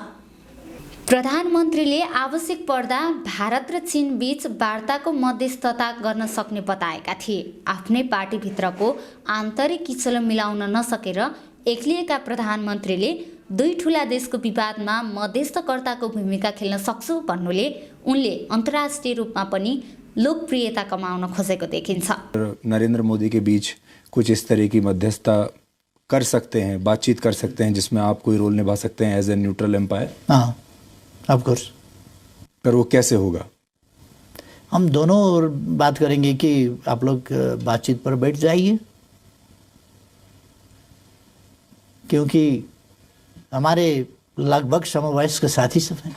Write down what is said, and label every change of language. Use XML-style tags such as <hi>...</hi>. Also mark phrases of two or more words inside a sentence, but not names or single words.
<ne>प्रधानमन्त्रीले आवश्यक पर्दा भारत र चीन बीच वार्ताको मध्यस्थता गर्न सक्ने बताएका थिए। आफ्नै पार्टीभित्रको आन्तरिक किचलो मिलाउन नसकेर एक्लिएका प्रधानमन्त्रीले दुई ठुला देशको विवादमा मध्यस्थकर्ताको भूमिका खेल्न सक्छु भन्नुले उनले अन्तर्राष्ट्रिय रूपमा पनि लोकप्रियता कमाउन खोजेको देखिन्छ।</ne> <hi>नरेंद्र मोदी के बीच कुछ इस तरह की मध्यस्थता कर सकते हैं, बातचीत कर सकते हैं जिसमें आप कोई रोल निभा सकते हैं</hi> <en>as a neutral umpire? हाँ, of course.</en> <hi>पर वो कैसे होगा? हम दोनों और बात करेंगे कि आप लोग बातचीत पर बैठ जाइए, क्योंकि हमारे लगभग समवयस्क साथी सब हैं।</hi>